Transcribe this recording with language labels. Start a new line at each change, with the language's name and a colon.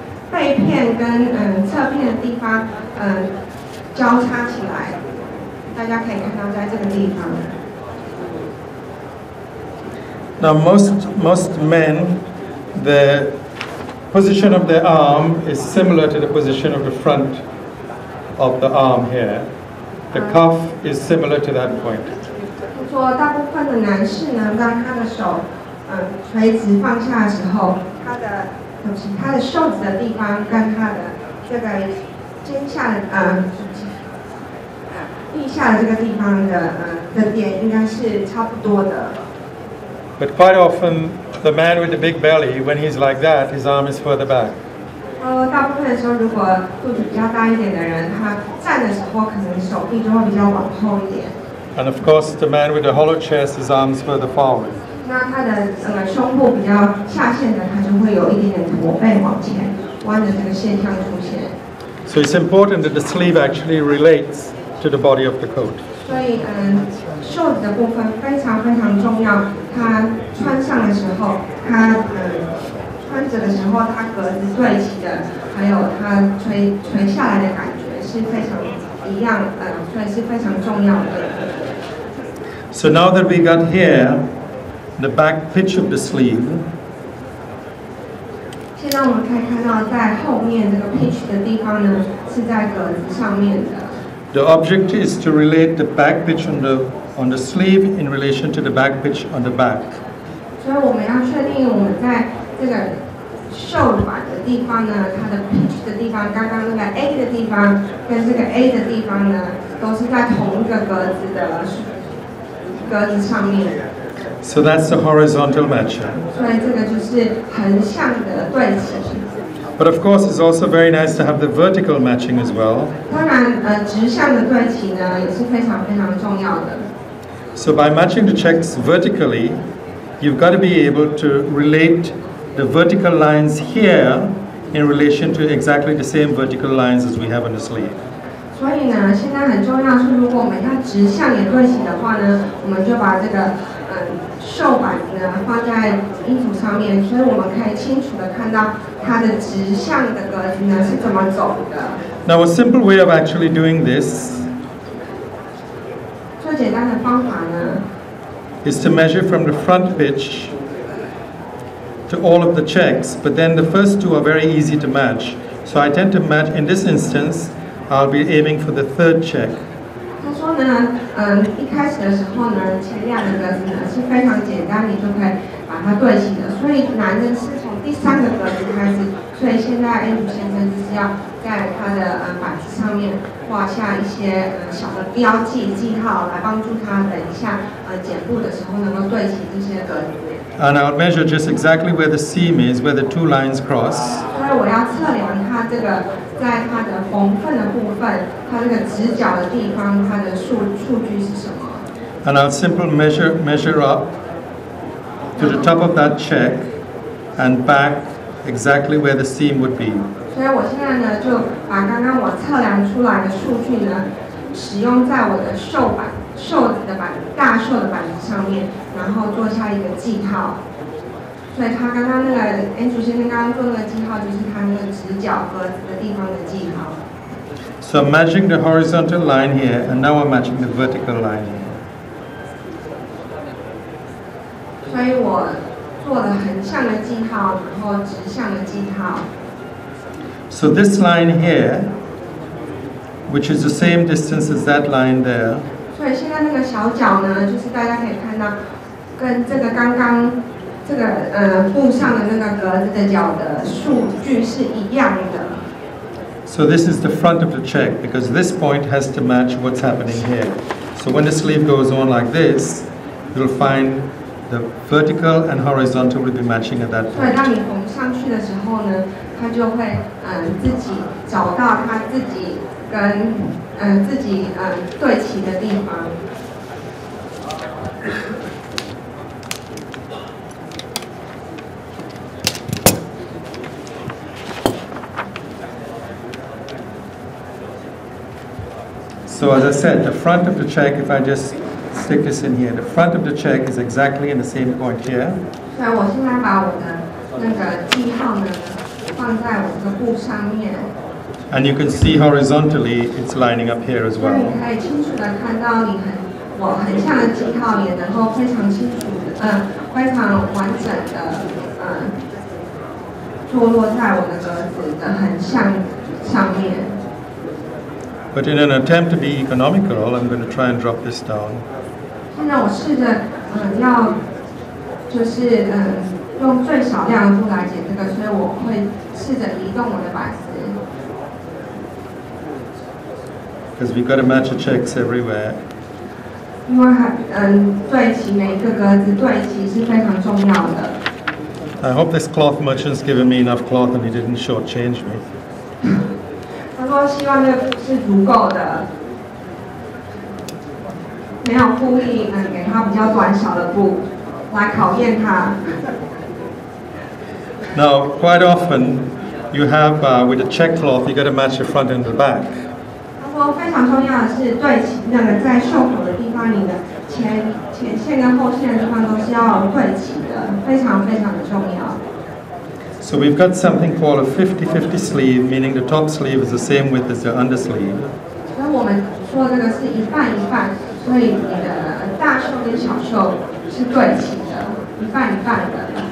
Chinese: 背片跟侧片的地方交叉起来，大家可以看到在这个地方。
English: Now most men, the position of their arm is similar to the position of the front of the arm here. The cuff is similar to that point.
Chinese: 说大部分的男士呢，当他的手垂直放下的时候，他的袖子的地方跟他的这个肩下的腋下的这个地方的点应该是差不多的。
English: But quite often The man with the big belly, when he's like that, his arm is further back.
Chinese: 大部分的时候，如果肚子比较大一点的人，他站的时候可能手臂就会比较往后一点。
English: And of course, the man with the hollow chest, his arms further forward.
Chinese: 那他的胸部比较下陷的，他就会有一点点驼背往前弯的这个现象出现。
English: So it's important that the sleeve actually relates to the body of the coat.
Chinese: 所以袖子的部分非常非常重要。它穿上的时候，它穿着的时候，它格子对齐的，还有它垂下来的感觉是非常一样，所以是非常重要的。
English: So now that we got here, the back pitch of the sleeve.
Chinese: 现在我们可以看到，在后面这个 pitch 的地方呢，是在格子上面的。
English: The object is to relate the back pitch on the sleeve in relation to the back pitch on the back.
Chinese: 所以我们要确定我们在这个袖版的地方呢，它的 pitch 的地方，刚刚那个 A 的地方跟这个 A 的地方呢，都是在同一个格子上面。
English: So that's the horizontal matching.
Chinese: 所以这个就是横向的对齐。
English: But of course, it's also very nice to have the vertical matching as well.
Chinese: 当然，直向的对齐呢，也是非常非常重要的。
English: So by matching the checks vertically, you've got to be able to relate the vertical lines here in relation to exactly the same vertical lines as we have on the sleeve.
Chinese: 所以呢，现在很重要是，如果我们要直向也对齐的话呢，我们就把这个袖版呢放在衣服上面，所以我们可以清楚的看到它的直向的格子呢是怎么走的。
English: Now, a simple way of actually doing this
Chinese: 最简单的方法呢
English: is to measure from the front pitch to all of the checks, but then the first two are very easy to match. So I tend to match, in this instance, I'll be aiming for the third check.
Chinese: 他说呢，一开始的时候呢，前两个格子呢是非常简单，你就可以把它对齐的。所以难的是从第三个格子开始。所以现在 Andrew 先生就是要在他的板子上面画下一些小的标记记号，来帮助他等一下剪布的时候能够对齐这些格子。
English: And I'll measure just exactly where the seam is, where the two lines cross.
Chinese: 所以我要测量它这个在它的缝缝的部分，它这个直角的地方，它的数据是什么
English: And I'll simply measure up to the top of that check and back exactly where the seam would be.
Chinese: 所以我现在呢，就把刚刚我测量出来的数据呢，使用在我的袖子的大袖的板子上面，然后做下一个记号。所以他刚刚那个 Andrew 先生刚刚做那个记号，就是他那个直角格子的地方的记号。
English: So I'm matching the horizontal line here, and now I'm matching the vertical line here.
Chinese: 所以我做了横向的记号，然后直向的记号。
English: So this line here, which is the same distance as that line there,
Chinese: 所以现在那个小角呢，就是大家可以看到，跟这个刚刚这个布上的那个格子的角的数据是一样的。
English: So this is the front of the check, because this point has to match what's happening here. So when the sleeve goes on like this, you'll find the vertical and horizontal will be matching at that
Chinese: 所以
English: point.
Chinese: 当你缝上去的时候呢，它就会自己找到它自己跟自己对齐的地方。
English: So as I said, the front of the check, if I just stick this in here, the front of the check is exactly in the same point here.
Chinese: 所以我现在把我的那个记号呢放在我这个布上面。
English: And you can see horizontally it's lining up here as
Chinese: 所以
English: well.
Chinese: 你可以清楚的看到我横向的记号也能够非常清楚的，非常完整的，坐落在我的格子的横向上面。
English: But in an attempt to be economical, I'm going to try and drop this down.
Chinese: 现在我试着，要就是用最少量的布来剪这个，所以我会试着移动我的板子。
English: Because we've got to match the checks everywhere.
Chinese: 因为对齐每一个格子对齐是非常重要的。
English: I hope this cloth merchant's given me enough cloth and he didn't shortchange me.
Chinese: 他说希望这个布是足够的，没有故意给他比较短小的布来考验他。
English: Now, quite often, you have with a check cloth, you got to match the front and the back.
Chinese: 他说非常重要的是对齐那个在袖口的地方，你的前线跟后线的地方都是要对齐的，非常非常的重要。
English: So we've got something called a 50-50 sleeve, meaning the top sleeve is the same width as the undersleeve.
Chinese: 所以我们说这个是一半一半，所以你的大袖跟小袖是对齐的，一半一半的。